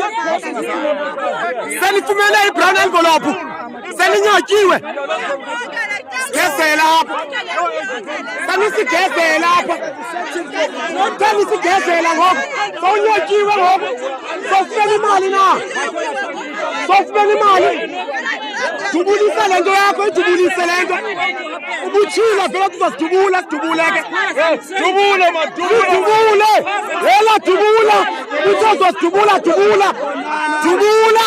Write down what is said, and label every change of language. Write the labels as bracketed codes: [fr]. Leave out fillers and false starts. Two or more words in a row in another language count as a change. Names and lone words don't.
[xh] Senifumene [en] ibrown envelope. [xh] Seninyotyiwe. Sigezela apha. Senisigezela apha. Senisigezela ngoku. Sonyotyiwe ngoku. Sofumene imali na. Sofumene imali. Dubulisa le nto yakho, idubulise le nto. Ubutshila vele tuzasidubula, sidubuleke. Dubule ma, dubule. Yela dubula. Uzozo sidubula, dubula. Dubula.